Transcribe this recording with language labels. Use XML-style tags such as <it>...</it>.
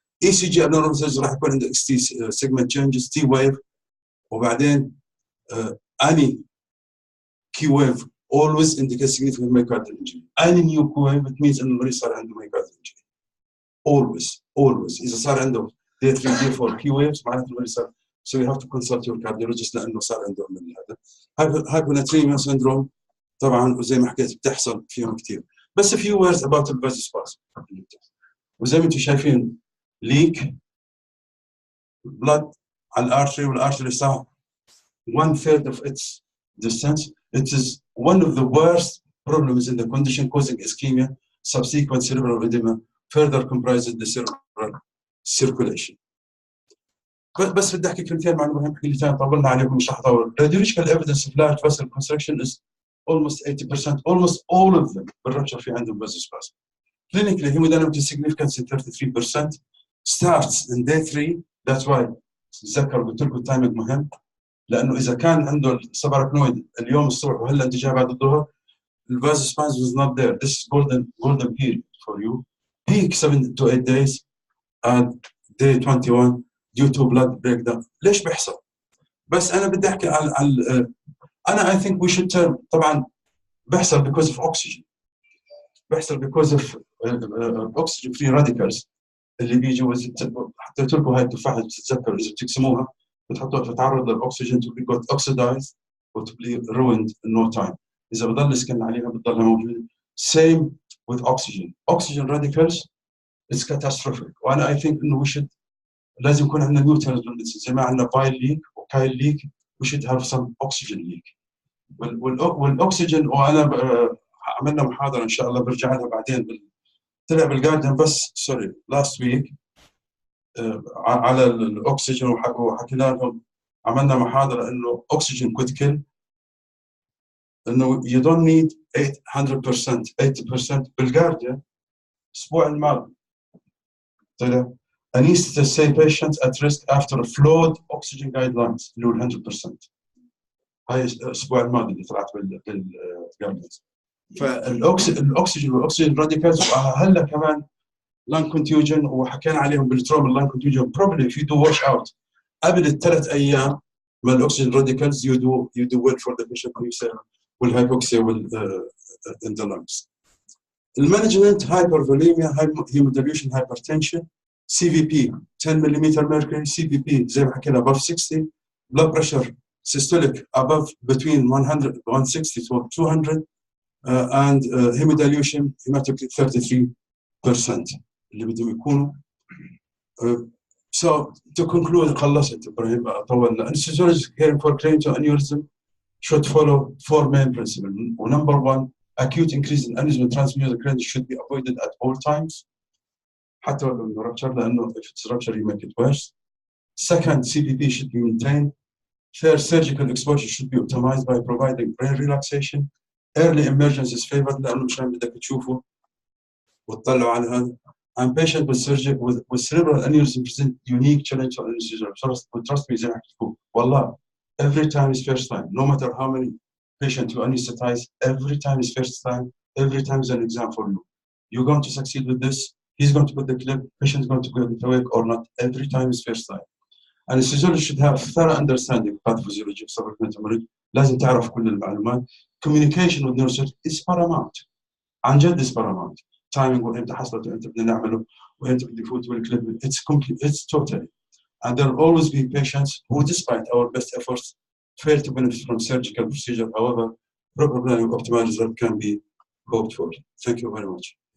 <en>ECG abnormalities</en> <ar>راح يكون عندك</ar> <en>ST segment changes T wave وبعدين any Q wave always indicates significant myocardial injury. Any new Q wave it means</en> <ar>إنه المريض صار عنده</ar> <en>myocardial injury. Always</en> <ar>إذا صار عنده</ar> <en>day 3 day 4 Q waves</en> <ar>معناته المريض صار</ar> <en>so you have to consult your cardiologist</en> <ar>لأنه صار عنده من هذا. Hyponatremia syndrome طبعا وزي ما حكيت بتحصل فيهم كثير.</ar> <en>بس a few words about the vasospasm.</en> <ar>وزي ما انتم شايفين</ar> <en>leak blood</en> <ar>على الارتري والارتري صار</ar> <en>1/3 of its distance. It is one of the worst problems in the condition causing ischemia. Subsequent cerebral edema further comprises the cerebral circulation.</en> <ar>بس بدي احكي كلمتين معلومه مهمه كلمتين طولنا عليكم مش رح اطول.</ar> <en>Radiological evidence of large vessel constriction is almost 80%, almost all of them بالرupture</en> <ar>في عندهم</ar> <en>vasospasm. Clinically, hemodynamic significance in 33% starts in day 3. That's why</en> <ar>تذكر قلت لكم التايمينج مهم. لانه اذا كان عنده السباركنويد اليوم الصبح وهلا انت جاي بعد الظهر الفازوسبازم</ar> <en>was not there. This is golden period for you. Peak 7 to 8 days and day 21 due to blood breakdown.</en> <ar>ليش بيحصل؟ بس انا بدي احكي عن انا</ar> <en>I think we should turn.</en> <ar>طبعا بيحصل</ar> <en>because of oxygen. بيحصل because of oxygen free radicals</en> <ar>اللي بيجوا. حطيت لكم هاي التفاحه بتتذكروا اذا بتقسموها بتحطوها تتعرض للاكسجين</ar> <en>to be got oxidized or to be ruined in no time.</en> <ar>إذا بضل سكن عليها بتضلها موجودة.</ar> <en>Same with oxygen. Oxygen radicals it's catastrophic. وأنا I think إنه we should</en> <ar>لازم يكون عندنا</ar> <en>neutral</en> <ar>زي ما عندنا</ar> <en>bile leak وكايل leak we should have some oxygen leak.</en> <ar>والأكسجين وأنا عملنا محاضرة إن شاء الله برجع لها بعدين طلع بالجاردن بس</ar> <en>sorry last week</en> <ar>على الأكسجين وحكينا لهم عملنا محاضرة إنه</ar> <en>oxygen could kill. انه you don't need 800% 80%</en> <ar>بالجارديان الاسبوع الماضي طلع</ar> <en>Anesthesia say patients at risk after flawed oxygen guidelines</en> <ar>اللي هو</ar> <en>100%.</en> <ar>هاي الاسبوع الماضي اللي طلعت بالجارديان. فالاكسجين والاكسجين راديكالز وهلا كمان</ar> <en>lung contusion</en> <ar>وحكينا عليهم بالتروما</ar> <en>lung contusion probably if you do wash out</en> <ar>قبل الثلاث ايام من الاكسجين راديكالز</ar> <en>you do well for the patient والهايبوكسيا in the lungs. المانجمنت hypervolemia, hemodilution, hypertension, CVP 10 mm mercury, CVP</en> <ar>زي ما حكينا</ar> <en>above 60, blood pressure systolic above between 160 to 200 and hemodilution hematocrit 33%</en> <ar>اللي بدهم يكونوا.</ar> <en>So to conclude</en> <ar>خلصت ابراهيم طولنا.</ar> <en>Anesthesiologists caring for cranial aneurysm should follow 4 main principles. Number 1, acute increase in aneurysm transmural cranial should be avoided at all times.</en> <ar>حتى لو</ar> <en>rupture لأنه if it's rupture you make it worse. Second, CPP should be maintained. Third, surgical exposure should be optimized by providing brain relaxation. Early emergence is favored</en> <ar>لأنه مشان بدك تشوفه وتطلعوا على هذا.</ar> <en>And patient with cerebral aneurysm present unique challenge to anesthesia. Trust me</en> <ar>زي ما حكيت لكم والله</ar> <en>every time is first time. No matter how many patients you anesthetize, every time is first time. Every time is an exam for you. You're going to succeed with this. He's going to put the clip. Patient is going to get awake or not. Every time is first time. Anesthesiologist should have thorough understanding of pathophysiology of subacute hemorrhage.</en> <ar>لازم تعرف كل المعلومات.</ar> <en>Communication with neurosurgery is paramount.</en> <ar>عن جد</ar> <en>is paramount.</en> <ar>Timing وإمتى حصلت وإمتى بدنا نعمله وإمتى بدي فوت بالكليب.</ar> <en>It's complete. It's totally. And there will always be patients who, despite our best efforts, fail to benefit from surgical procedure. However, proper planning of optimal result can be hoped for. Thank you very much.</en>